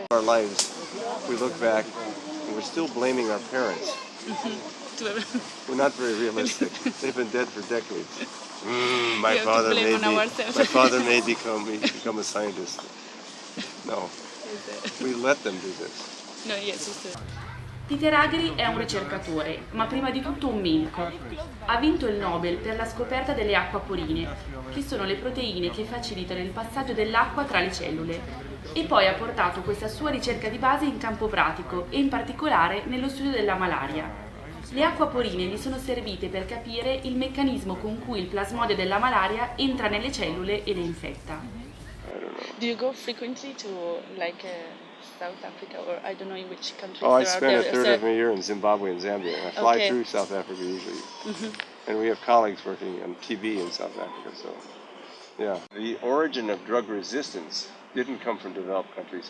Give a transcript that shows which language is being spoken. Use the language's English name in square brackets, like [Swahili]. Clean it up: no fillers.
[English] Our lives, we look back, and we're still blaming our parents. We're not very realistic. They've been dead for decades. My father made me become a scientist. No, we let them do this. No, yes. [Italian] Peter Agre è un ricercatore, ma prima di tutto un medico. Ha vinto il Nobel per la scoperta delle acquaporine, che sono le proteine che facilitano il passaggio dell'acqua tra le cellule. E poi ha portato questa sua ricerca di base in campo pratico e in particolare nello studio della malaria. Le acquaporine gli sono servite per capire il meccanismo con cui il plasmodio della malaria entra nelle cellule e le infetta. [English] Do you go frequently to South Africa, or I don't know in which countries? I spend a third of a year in Zimbabwe and Zambia. I fly through South Africa usually. And we have colleagues working on TB in South Africa, so yeah. The origin of drug resistance didn't come from developed countries.